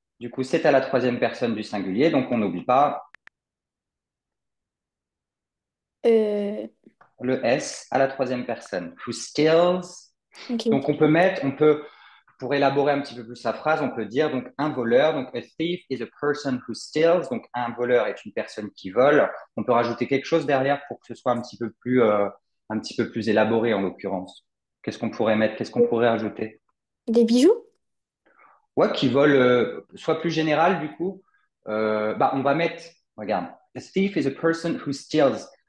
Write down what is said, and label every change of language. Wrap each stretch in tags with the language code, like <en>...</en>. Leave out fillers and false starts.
<fr>Du coup, c'est à la troisième personne du singulier, donc on n'oublie pas euh, le S à la troisième personne.</fr> <en>Who steals. Donc ok.</en> <fr>on peut, pour élaborer un petit peu plus la phrase, on peut dire donc un voleur.</fr> <en>Donc a thief is a person who steals.</en> <fr>Donc un voleur est une personne qui vole. On peut rajouter quelque chose derrière pour que ce soit un petit peu plus élaboré en l'occurrence. Qu'est-ce qu'on pourrait mettre? Qu'est-ce qu'on pourrait ajouter? Des bijoux? Ouais, qui volent, soit plus général du coup. On va mettre, regarde,</fr> <en>a thief is a person who steals</en>